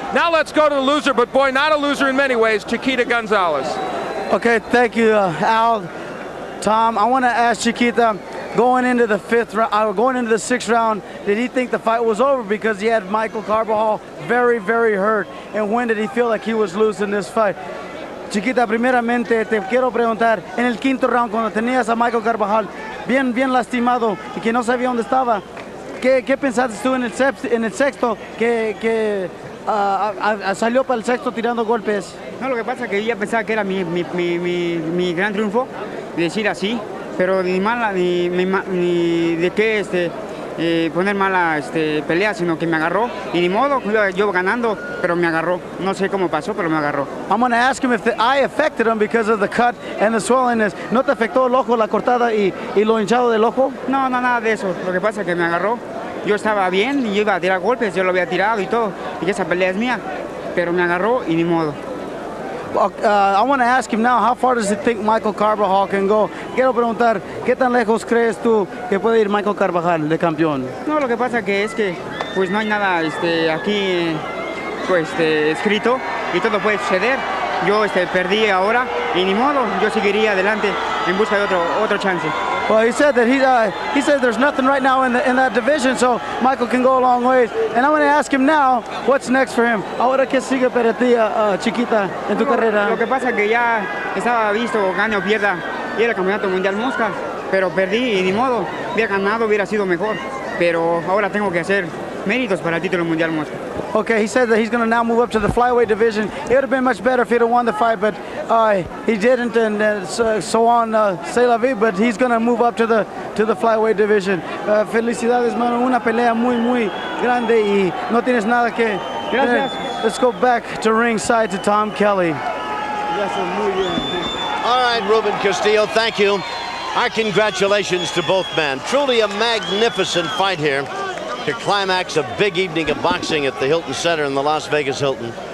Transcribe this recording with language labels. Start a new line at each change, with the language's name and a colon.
English: Now let's go to the loser, but boy, not a loser in many ways, Chiquita Gonzalez. Okay, thank you, Al. Tom, I want to ask Chiquita, going into the sixth round, did he think the fight was over because he had Michael Carbajal very, very hurt? And when did he feel like he was losing this fight?
Spanish: Chiquita, primeramente te quiero preguntar, en el quinto round, cuando tenías a Michael Carbajal bien lastimado y que no sabía dónde estaba, ¿qué pensaste tú en el sexto que salió para el sexto tirando golpes? No, lo que pasa es que yo ya pensaba que era mi gran triunfo, decir así, pero ni de qué poner mala pelea, sino que me agarró y ni modo, yo ganando, pero me agarró. No sé cómo pasó, pero me agarró.
English: I'm going to ask him if the eye affected him because of the cut and the swellingness.
Spanish: ¿No te afectó el ojo, la cortada y lo hinchado del ojo? No, nada de eso. Lo que pasa es que me agarró. Yo estaba bien y yo iba a tirar golpes, yo lo había tirado y todo, y que esa pelea es mía, pero me agarró y ni modo.
English: I want to ask him now, how far does he think Michael Carbajal can go?
Spanish: Quiero preguntar, ¿qué tan lejos crees tú que puede ir Michael Carbajal de campeón? No, lo que pasa es que pues no hay nada aquí escrito y todo puede suceder. Yo perdí ahora y ni modo, yo seguiría adelante en busca de otro chance.
English: Well, he said that he said there's nothing right now in that division, so Michael can go a long ways. And I'm going to ask him now, what's next for him?
Spanish: Ahora qué sigue para ti, Chiquita, en tu carrera. Lo que pasa es que ya estaba visto, gane o pierda, y era el campeonato mundial mosca, pero perdí y ni modo, hubiera ganado, hubiera sido mejor, pero ahora tengo que hacer méritos para el título mundial mosca.
English: Okay, he said that he's going to now move up to the flyweight division. It would have been much better if he'd have won the fight, but he didn't, and so on, c'est la vie, but he's going to move up to the flyweight division.
Spanish: Felicidades, mano, una pelea muy grande y no tienes nada que... Gracias.
English: Let's go back to ringside to Tom Kelly. All right, Ruben Castillo, thank you. Our congratulations to both men. Truly a magnificent fight here to climax a big evening of boxing at the Hilton Center in the Las Vegas Hilton.